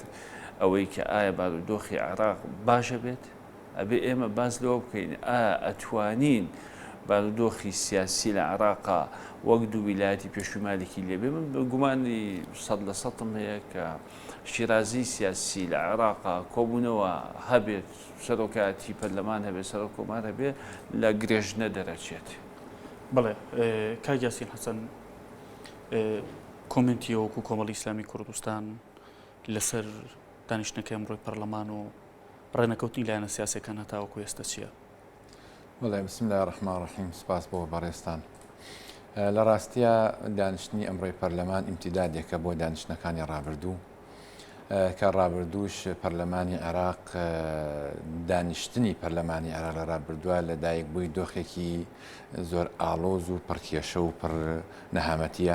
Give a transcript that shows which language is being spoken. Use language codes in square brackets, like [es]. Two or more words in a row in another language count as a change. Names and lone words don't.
[ckb] ئەوەی کە ئایا بارودۆخی عێراق باشە بێت ئەبێ ئێمە باز لەوە بکەین ئەتوانین بارودۆخی سیاسی لە عێراقا وەک دوو ویلایەتی پێشووی مالیکی لێبێ من گومانی 100% هەیە کە شیرازی سیاسی لە عێراقا کۆبوونەوە هەبێت سەرۆکاتی پەرلەمان هەبێت سەرۆکۆمان هەبێت لە گرێژنە دەرەچێت. بڵێ کاک یاسین حەسەن کۆمنتی وەکو کۆمەڵی ئیسلامی کوردستان لەسەر دانیشتنەکەی ئەمڕۆی پەرلەمان و ڕێنەکەوتنی لایەنە سیاسیەکان هەتاوەکو ئێستا چییە؟ وڵێ [ar] بسم الله الرحمن الرحیم [ckb] سپاس بۆ بەڕێستان. لە ڕاستیە دانیشتنی ئەمڕۆی پەرلەمان ئیمتیدادێکە بۆ دانیشتنەکانی ڕابردوو کە ڕابردووش پەرلەمانی عێراق دانیشتنی پەرلەمانی عێراق لە ڕابردووە لە دایک بووی دۆخێکی زۆر ئاڵۆز و پڕکێشە و پڕ نەهامەتیە.